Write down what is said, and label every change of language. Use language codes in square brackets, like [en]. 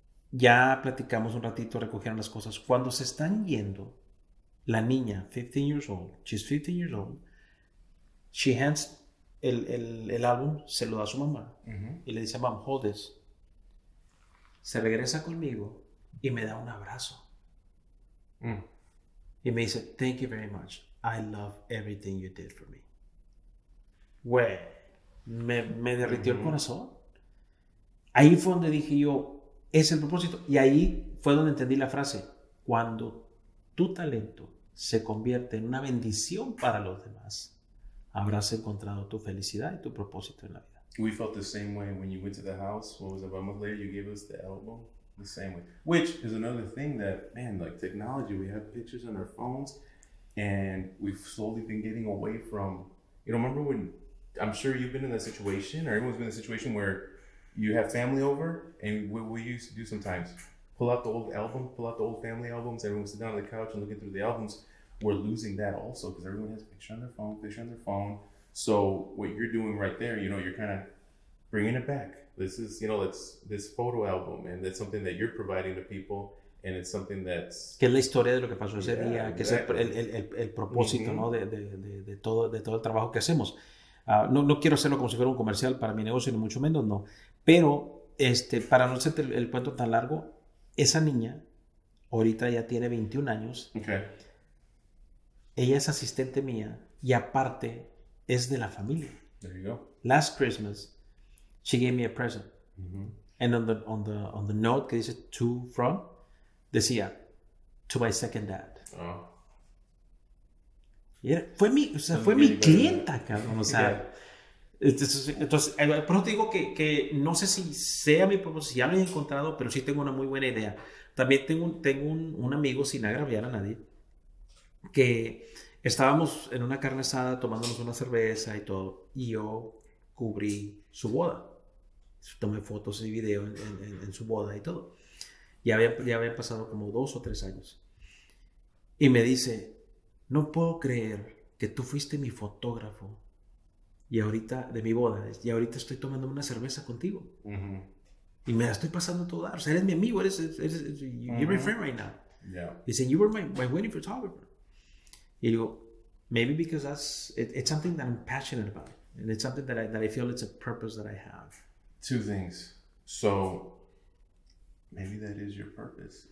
[es] Ya platicamos un ratito, recogieron las cosas. Cuando se están yendo, la niña, [en] 15 years old, she's 15 years old, she hands [es] el álbum, se lo da a su mamá y le dice, [en] mom, hold this. [es] Se regresa conmigo y me da un abrazo. Y me dice, [en] thank you very much. I love everything you did for me. [es] Güey, me derritió el corazón. Ahí fue donde dije yo, es el propósito. Y ahí fue donde entendí la frase, cuando tu talento se convierte en una bendición para los demás, habrás encontrado tu felicidad y tu propósito en la vida. [en] We felt the same way when you went to the house. What was it, about a month later, you gave us the album? The same way. Which is another thing that, man, like technology, we have pictures on our phones, and we've slowly been getting away from, you know, remember when, I'm sure you've been in that situation, or everyone's been in a situation where you have family over, and what we used to do sometimes, pull out the old family albums, everyone would sit down on the couch and looking through the albums. We're losing that also because everyone has a picture on their phone. So what you're doing right there, you're kind of bringing it back. This is, this photo album, and that's something that you're providing to people, and it's something that's... [es] Que es la historia de lo que pasó ese día, [en] exactly. [es] Que es el propósito, ¿no? de todo el trabajo que hacemos. No quiero hacerlo como si fuera un comercial para mi negocio, ni mucho menos, no. Pero, para no hacerte el cuento tan largo, esa niña, ahorita ya tiene 21 años. [en] Okay. [es] Ella es asistente mía y aparte es de la familia. [en] There you go. Last Christmas, she gave me a present. And on the note [es] que dice [en] to from, [es] decía [en] to my second dad. Oh. [es] Y fue mi clienta, cabrón. O sea, entonces, por eso te digo que no sé si sea mi propósito, si ya lo he encontrado, pero sí tengo una muy buena idea. También tengo un amigo, sin agraviar a nadie, que estábamos en una carne asada tomándonos una cerveza y todo, y yo cubrí su boda. Tomé fotos y video en su boda y todo. Ya había pasado como 2 o 3 años. Y me dice, no puedo creer que tú fuiste mi fotógrafo y ahorita, de mi boda, y ahorita estoy tomando una cerveza contigo. Y me la estoy pasando toda. O sea, eres mi amigo, [en] you're my friend right now. Yeah. [es] Dice, [en] you were my wedding photographer. [es] Y digo, [en] maybe because it's something that I'm passionate about. And it's something that I feel it's a purpose that I have. 2 things. So maybe that is your purpose.